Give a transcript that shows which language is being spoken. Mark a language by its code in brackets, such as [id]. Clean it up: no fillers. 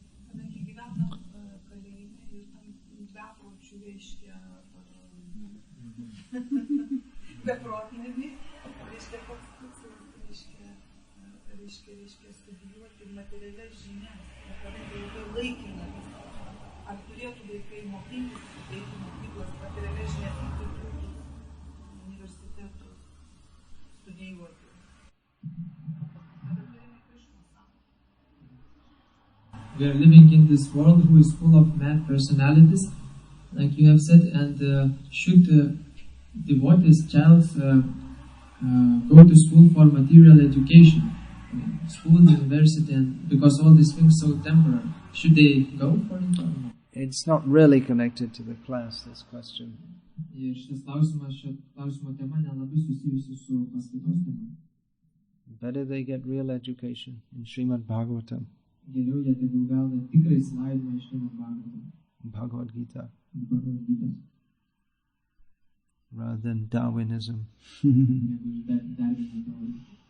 [lt] Kadangi gyvenam kalėjime ir tam bepročių reiškia beprotnami, reiškia koks tikslas reiškia studijuoti materialias žinias, kadangi labai laikina. Ar turėtų vaikai mokintis, eiti mokyklos materialias žinias, tai turėtų universitetų studijuoti? [en] We are living in this world who is full of mad personalities, like you have said, and should devotees' child go to school for material education, school, university, and because all these things are so temporary, should they go for it or not? It's not really connected to the class, this question. [lt] Ir šitas klausimas, šio klausimo tema nelabai susijusi su paskaitos tema. [en] Better they get real education in Srimad Bhagavatam, [lt] Geriau jie tegul gauna tikrą išsilavinimą iš Srimad Bhagavatam, [en] Bhagavad Gita, [lt] Bhagavad Gita, [en] rather than Darwinism. [lt] negu iš Darwino teorijų.